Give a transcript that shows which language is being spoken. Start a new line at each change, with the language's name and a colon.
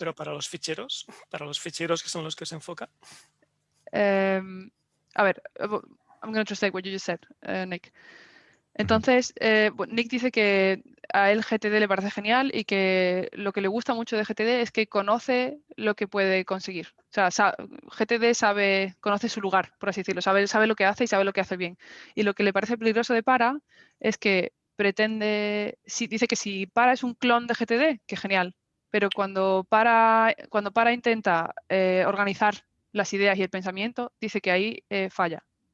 Spanish: Pero para los ficheros que son los que se enfoca. A ver,
English: I'm going to translate what you just said, Nick.
Spanish: Entonces, Nick dice que a él GTD le parece genial y que lo que le gusta mucho de GTD es que conoce lo que puede conseguir. O sea, GTD conoce su lugar, por así decirlo, sabe lo que hace y sabe lo que hace bien. Y lo que le parece peligroso de para es que dice que si para es un clon de GTD, que genial, pero cuando para intenta organizar las ideas y el pensamiento, dice que ahí falla.